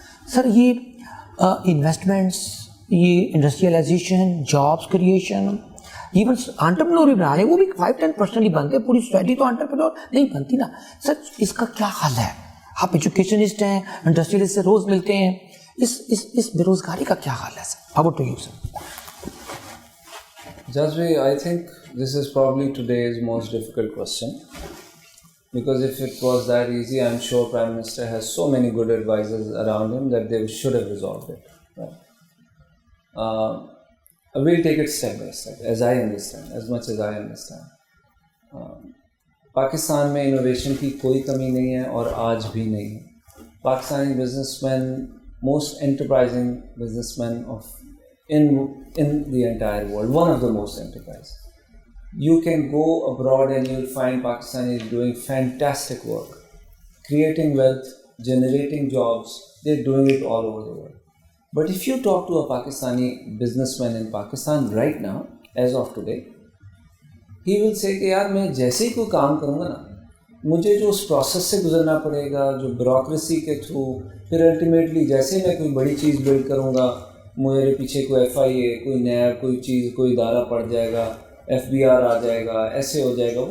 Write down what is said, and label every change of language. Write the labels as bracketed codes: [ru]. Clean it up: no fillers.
[hi] Sir ये investments, ये industrialisation, jobs creation, even entrepreneur भी बना रहे हैं, वो भी 5-10% ही बनते हैं. पूरी सोसाइटी तो एंटरप्रेन्योर नहीं बनती ना. सर इसका क्या हाल है? आप एजुकेशनिस्ट हैं, इंडस्ट्रियलिस्ट से रोज मिलते हैं, इस बेरोजगारी का क्या हाल है sir? [en] About to you sir. Jazvi, I think this is probably today's most difficult question, because if it was that easy, I'm sure Prime Minister has so many good advisors around him that they should have resolved it. Right? We'll take it step by step, as I understand, as much as I understand. [hi] Pakistan में innovation की कोई कमी नहीं है और आज भी नहीं है. [en] Pakistani businessman, most enterprising businessmen in the entire world, one of the most enterprising. You can go abroad and you'll find Pakistanis doing fantastic work, creating wealth, generating jobs. They're doing it all over the world. But if you talk to a Pakistani businessman in Pakistan right now, as of today, [hi] he will say कि यार मैं जैसे ही कोई काम करूँगा ना, मुझे जो उस प्रोसेस से गुजरना पड़ेगा, जो ब्यूरोक्रेसी के थ्रू, फिर अल्टीमेटली जैसे मैं कोई बड़ी चीज़ बिल्ड करूँगा, मेरे पीछे कोई FIA, कोई नया कोई चीज़, कोई इदारा पड़ जाएगा, FBR आ जाएगा, ऐसे हो जाएगा.